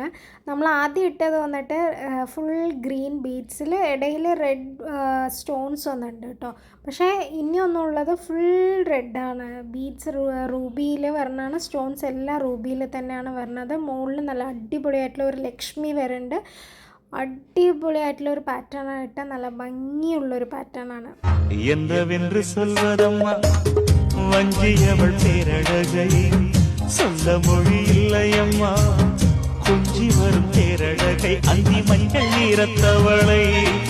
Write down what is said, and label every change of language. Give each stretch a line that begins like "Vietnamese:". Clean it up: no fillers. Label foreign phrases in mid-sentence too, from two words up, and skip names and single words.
Malayalam: നമ്മൾ ആദ്യം ഇട്ടത് വന്നിട്ട്
English: full green beads
Malayalam: ഇടയിൽ
English: red stones
Malayalam: വന്നിട്ടുണ്ട് കേട്ടോ. പക്ഷേ ഇനി ഒന്നുള്ളത് ഫുൾ റെഡാണ്. ബീഡ്സ് റൂബിയിൽ വരണതാണ്, സ്റ്റോൺസ് എല്ലാം റൂബിയിൽ തന്നെയാണ് വരുന്നത്. മുകളിൽ നല്ല അടിപൊളിയായിട്ടുള്ള ഒരു ലക്ഷ്മി വരുന്നുണ്ട്. അടിപൊളിയായിട്ടുള്ള ഒരു പാറ്റേൺ ആയിട്ട് നല്ല ഭംഗിയുള്ളൊരു പാറ്റേൺ ആണ്.
Tamil: வஞ்சியவள் பேரழகை சொல்ல மொழி இல்லையம்மா, கொஞ்சி வரும் பேரழகை அந்தி மஞ்சள் நீரத்தவளை